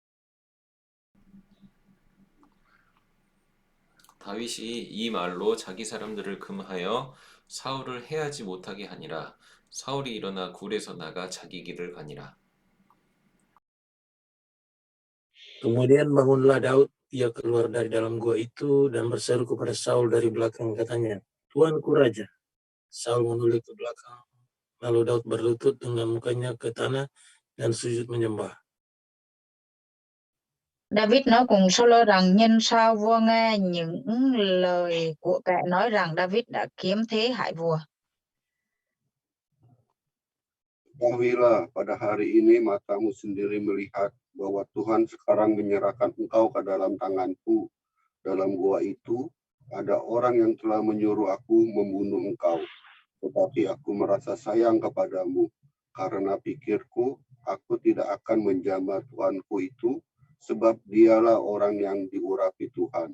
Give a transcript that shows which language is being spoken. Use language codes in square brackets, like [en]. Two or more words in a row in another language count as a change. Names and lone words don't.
[ko] 다윗이 이 말로 자기 사람들을 금하여 사울을 해하지 못하게 하니라. 사울이 일어나 굴에서 나가 자기 길을 가니라. [id] Kemudian bangunlah Daud, ia keluar dari dalam gua itu dan berseru kepada Saul dari belakang, katanya, Tuanku Raja. Saul menoleh ke belakang, lalu Daud berlutut dengan mukanya ke tanah dan sujud menyembah. [vi] David nói cùng Saul rằng nhân sao vua nghe những lời của kẻ nói rằng David đã kiếm thế hại vua. [id] Ketahuilah pada hari ini matamu sendiri melihat bahwa Tuhan sekarang menyerahkan engkau ke dalam tanganku. Dalam gua itu ada orang yang telah menyuruh aku membunuh engkau. Tetapi aku merasa sayang kepadamu karena pikirku aku tidak akan menjamah Tuanku itu, sebab dialah orang yang diurapi Tuhan.